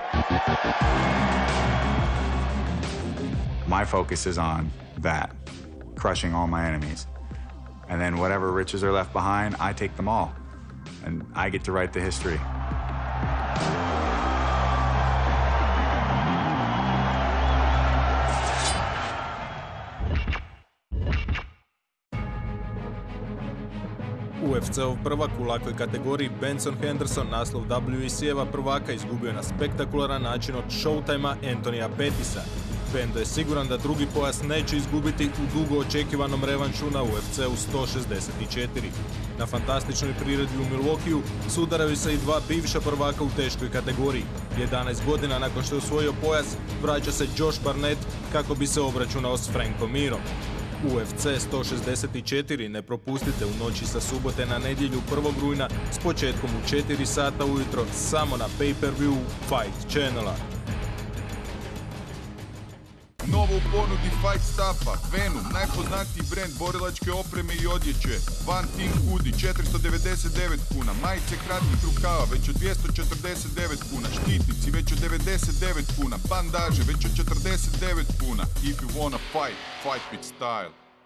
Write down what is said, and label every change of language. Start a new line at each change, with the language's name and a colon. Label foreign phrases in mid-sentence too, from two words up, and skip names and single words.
English: My focus is on that, crushing all my enemies. And then whatever riches are left behind, I take them all. And I get to write the history.
Croatian: UFC-ov prvak u lakoj kategoriji Benson Henderson naslov WEC-eva prvaka izgubio na spektakularan način od Showtima Antonija Pettisa. Bendo je siguran da drugi pojas neće izgubiti u dugo očekivanom revanšu na UFC-u 164. Na fantastičnoj priredbi u Milwaukeeu sudaraju se i 2 bivša prvaka u teškoj kategoriji. 11 godina nakon što je osvojio pojas, vraća se Josh Barnett kako bi se obračunao s Frankom Mirom. UFC 164 ne propustite u noći sa subote na nedjelju 1. rujna s početkom u 4 sata ujutro samo na pay-per-view Fight Channela. Novo u ponudi Fight Stuffa, Venom, najpoznatiji brend borilačke opreme i odjeće, One Team Hoodie, 499 kuna, majice kratkih rukava, već od 249 kuna, štitnici, već od 99 kuna, bandaže, već od 49 kuna.
English: If you wanna fight, fight with style.